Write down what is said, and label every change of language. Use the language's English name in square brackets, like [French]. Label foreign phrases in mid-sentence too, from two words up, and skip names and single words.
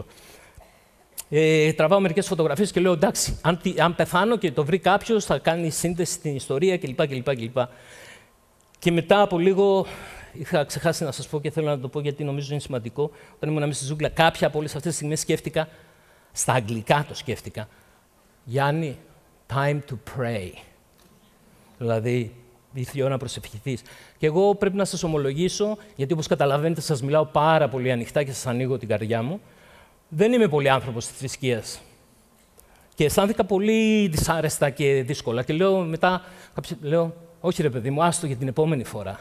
[Greek] Τραβάω μερικές φωτογραφίες και λέω, εντάξει, αν πεθάνω και το βρει κάποιος, θα κάνει σύνδεση στην ιστορία κλπ. Και μετά από λίγο, είχα ξεχάσει να σας πω και θέλω να το πω γιατί νομίζω είναι σημαντικό, όταν ήμουν μέσα στη ζούγκλα, κάποια από όλες αυτές τις στιγμές σκέφτηκα, στα αγγλικά το σκέφτηκα, Γιάννη, [English] time to pray. [Greek] Δηλαδή, ήρθε η ώρα να προσευχηθείς. Και εγώ πρέπει να σας ομολογήσω, γιατί όπως καταλαβαίνετε σας μιλάω πάρα πολύ ανοιχτά και σας ανοίγω την καρδιά μου, δεν είμαι πολύ άνθρωπος της θρησκείας. Και αισθάνθηκα πολύ δυσάρεστα και δύσκολα. Και λέω μετά, όχι ρε παιδί μου, άστο για την επόμενη φορά.